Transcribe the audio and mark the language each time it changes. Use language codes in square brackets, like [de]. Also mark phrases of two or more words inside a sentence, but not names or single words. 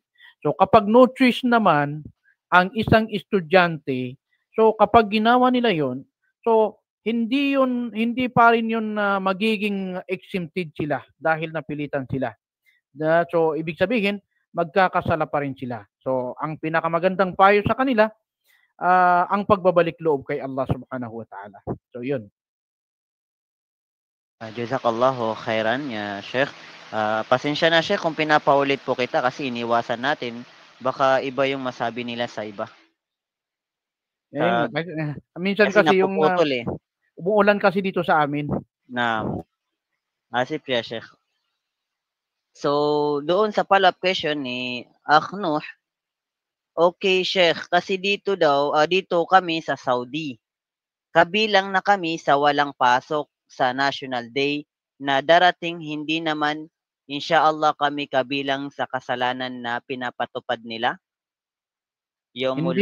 [tl] So, kapag [en] no choice [tl] naman ang isang estudyante, so kapag ginawa nila yon, so hindi pa rin yun na magiging exempted sila dahil napilitan sila. So ibig sabihin, magkakasala pa rin sila. So ang pinakamagandang payo sa kanila, ang pagbabalik loob kay Allah [ar] سبحانه وتعالى. [tl] So yun. [ar] جزاك الله خيرا يا شيخ. [tl] Pasensya na Sheikh kung pinapaulit po kita kasi iniwasan natin baka iba yung masabi nila sa iba. Eh, Kag minsan kasi kasi yung napuputol eh. umuulan kasi dito sa amin. [ar] نعم يا شيخ. [tl] So, doon sa [en] follow-up question [tl] ni Akh Nuh, okay Sheikh, kasi dito kami sa Saudi. Kabilang na kami sa walang pasok sa National Day na darating hindi naman insyaallah kami kabilang sa kasalanan na pinapatupad nila, Yomul